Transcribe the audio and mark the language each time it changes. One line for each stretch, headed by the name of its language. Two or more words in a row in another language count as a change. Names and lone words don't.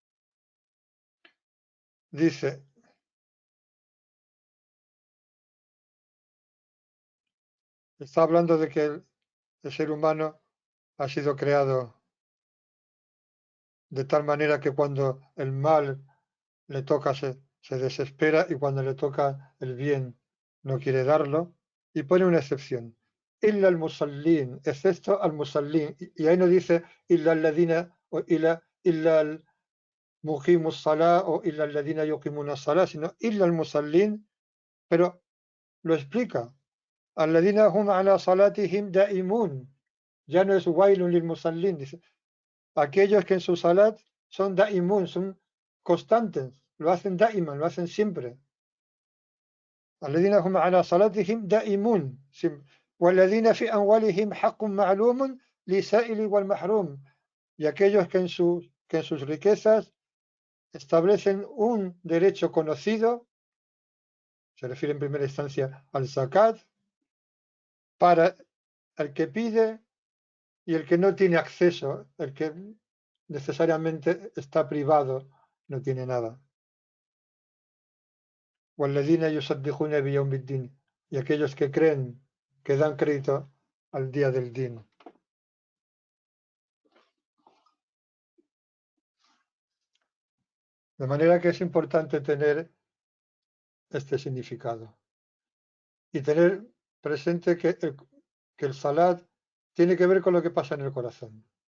Spanish: Dice, está hablando de que el ser humano ha sido creado de tal manera que cuando el mal le toca se desespera y cuando le toca el bien no quiere darlo, y pone una excepción.
Arabic: إلا المصلين,
Spanish: excepto
Arabic: المصلين,
Spanish: y ahí no dice
Arabic: إلا الذين
Spanish: o
Arabic: إلا المقيمي الصلاة
Spanish: o
Arabic: إلا الذين يقيمون الصلاة,
Spanish: sino
Arabic: إلا المصلين,
Spanish: pero lo explica.
Arabic: الذين هم على صلاتهم دائمون,
Spanish: ya no es
Arabic: ويل للمصلين,
Spanish: dice aquellos que en su salat son daimun, son constantes, lo hacen daiman, lo hacen siempre.
Arabic: الذين هم على صلاتهم دائمون والذين في أموالهم حق معلوم للسائل والمحروم,
Spanish: y aquellos que en sus riquezas establecen un derecho conocido, se refiere en primera instancia al zakat, para el que pide y el que no tiene acceso, el que necesariamente está privado, no tiene nada.
Arabic: والذين يصدقون بيوم الدين,
Spanish: y aquellos que creen, que dan crédito al día del din. De manera que es importante tener este significado y tener presente que el salat tiene que ver con lo que pasa en el corazón.